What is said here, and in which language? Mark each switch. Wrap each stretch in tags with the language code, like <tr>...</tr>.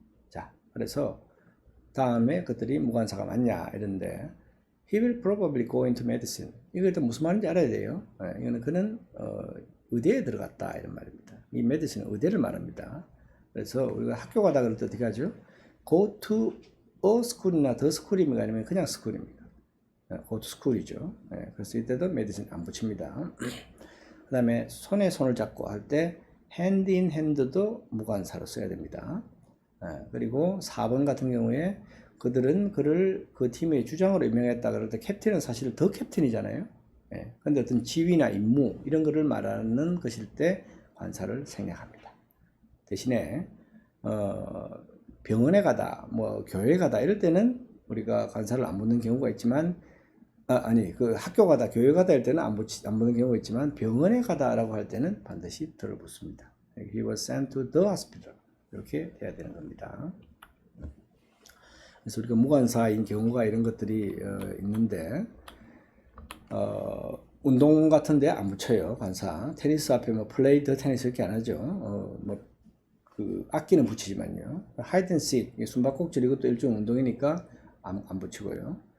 <ko>자, 그래서 다음에 그들이 무관사가 맞냐 이런데</ko> <en>he will probably go into medicine.</en> <ko>이거 무슨 말인지 알아야 돼요. 이거는 그는 의대에 들어갔다 이런 말입니다. 이 medicine은 의대를 말합니다. 그래서 우리가 학교 가다 그럴 때 어떻게 하죠?</ko> <en>go to a school</en> <ko>이나 the school입니까 아니면 그냥 school입니까? go to school이죠. 그래서 이때도 medicine 안 붙입니다. 그 다음에 손에 손을 잡고 할 때 hand in hand도 무관사로 써야 됩니다. 그리고 4번 같은 경우에 그들은 그를 그 팀의 주장으로 임명했다 그럴 때 캡틴은 사실 더 캡틴이잖아요. 근데 어떤 지위나 임무 이런 거를 말하는 것일 때 관사를 생략합니다. 대신에 병원에 가다 뭐 교회 가다 이럴 때는 우리가 관사를 안 붙는 경우가 있지만 그 학교 가다 교회 가다 할 때는 안 붙는 경우가 있지만 병원에 가다라고 할 때는 반드시 들어 붙습니다.</ko> <en>He was sent to the hospital 이렇게 돼야 되는 겁니다.</en> <ko>그래서 우리가 무관사인 경우가 이런 것들이 있는데 운동 같은데 안 붙여요 관사. 테니스 앞에 뭐</ko> <en>play the tennis</en> <ko>이렇게 안 하죠. 뭐 그 악기는 붙이지만요. hide and seek 숨바꼭질 이것도 일종 운동이니까 안 붙이고요.</ko>